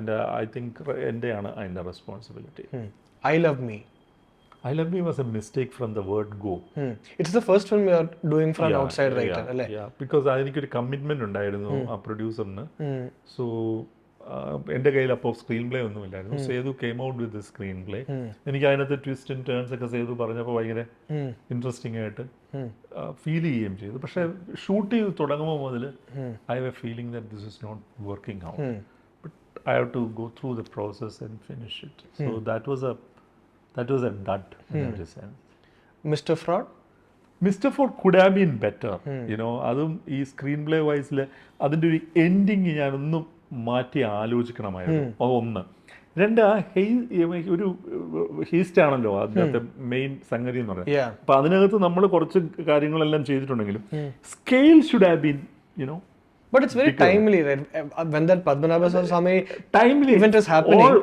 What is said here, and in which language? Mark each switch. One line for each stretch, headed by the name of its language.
Malayalam: എൻ്റെ I think എൻ്റെയാണ് അതിൻ്റെ responsibility.
English: I Love Me. I Love Me was a mistake from the word go. It's the first film you are doing for an outside writer, അല്ലേ?
Malayalam: Because എനിക്കൊരു commitment ഉണ്ടായിരുന്നു ആ പ്രൊഡ്യൂസറിന്. So എൻ്റെ കയ്യിൽ അപ്പോൾ screen play ഒന്നുമില്ലായിരുന്നു.
English: Sethu came out with the screen play.
Malayalam: എനിക്ക് അതിനകത്ത് twist and turns ഒക്കെ സേതു പറഞ്ഞപ്പോൾ ഭയങ്കര ഇൻട്രസ്റ്റിംഗ് ആയിട്ട് ഫീൽ ചെയ്യുകയും ചെയ്തു. പക്ഷേ ഷൂട്ട് ചെയ്ത് തുടങ്ങുമ്പോൾ മുതൽ
English: I have a feeling that this is not working out, but I have to go through the process and finish it. So that was a dud in every sense. Mr. Fraud? Mr. Fraud could have been better, you know.
Malayalam: അതും ഈ screen play വൈസിൽ അതിൻ്റെ ഒരു ending ഞാനൊന്നും മാറ്റി ആലോചിക്കണമായിരുന്നു. ഒന്ന്. രണ്ട്, ആ ഒരു ഹീസ്റ്റ് ആണല്ലോ അതിനകത്തെ മെയിൻ സംഗതി എന്ന് പറയുന്നത്. അപ്പം അതിനകത്ത് നമ്മൾ കുറച്ച് കാര്യങ്ങളെല്ലാം ചെയ്തിട്ടുണ്ടെങ്കിലും
English: Scale should have been, you know. But it's very timely, right? When that Padmanabha Swamy timely event is happening.